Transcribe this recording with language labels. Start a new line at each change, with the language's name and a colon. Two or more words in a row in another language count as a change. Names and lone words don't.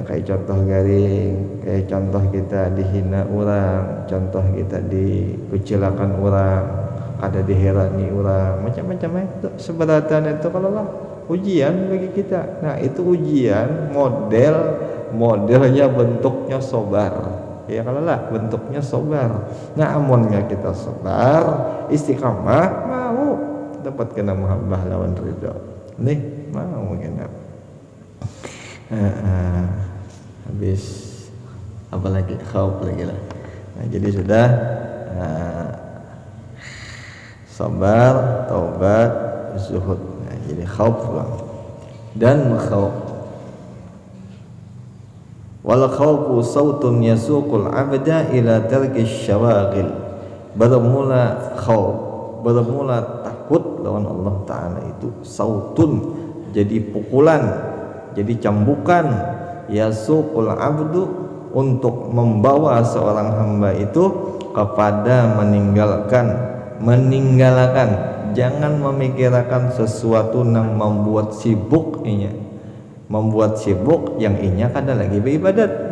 Banjar: Kayak contoh garing, kayak contoh kita dihina orang, contoh kita dikucilkan orang, ada diherani orang, macam-macam itu seberatan itu kalau lah. Ujian bagi kita. Nah itu ujian modelnya bentuknya sobar. Ya kalau lah bentuknya sobar. Nah amunnya kita sobar, istiqamah, mau dapat kena mahabbah lawan ridho. Nih mau kena. Habis apalagi khauf lagi lah. Nah, jadi sudah sabar, taubat, zuhud. Nah, jadi khauf pulang dan khauf.
Arabic: والخوف سوط يسوق العبد إلى ترك الشواغل.
Banjar: Bermula khauf, bermula takut lawan Allah Ta'ala itu sautun, jadi pukulan, jadi cambukan,
Arabic: يسوق العبد,
Banjar: untuk membawa seorang hamba itu kepada meninggalkan, jangan memikirkan sesuatu yang membuat sibuk yang inya kada lagi beribadat.